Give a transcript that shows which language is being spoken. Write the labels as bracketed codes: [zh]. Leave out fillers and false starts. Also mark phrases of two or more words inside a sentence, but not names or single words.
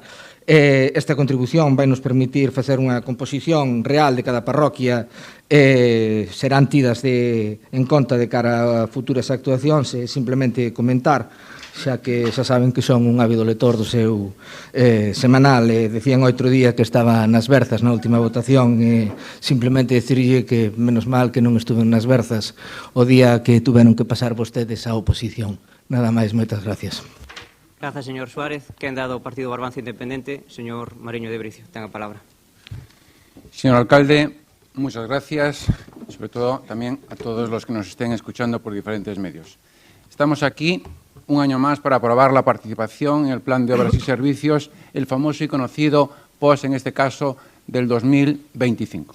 [gl] Esta contribución vai nos permitir facer unha composición real de cada parroquia, serán tidas en conta de cara a futuras actuacións, e simplemente comentar, xa que xa saben que son un ávido lector do seu semanal, decían outro día que estaba nas Berzas na última votación, simplemente dicirlle que menos mal que non estuve nas Berzas o día que tuveron que pasar vostedes á oposición. Nada máis, moitas gracias. Grazas, señor Suárez. Quen dado o Partido Barbanza Independente, señor Mariño de Bricio. Ten a palabra. [es] Señor alcalde, muchas gracias, sobre todo también a todos los que nos estén escuchando por diferentes medios. Estamos aquí un año más para aprobar la participación en el Plan de Obras y Servicios, el famoso y conocido POS, en este caso, del 2025.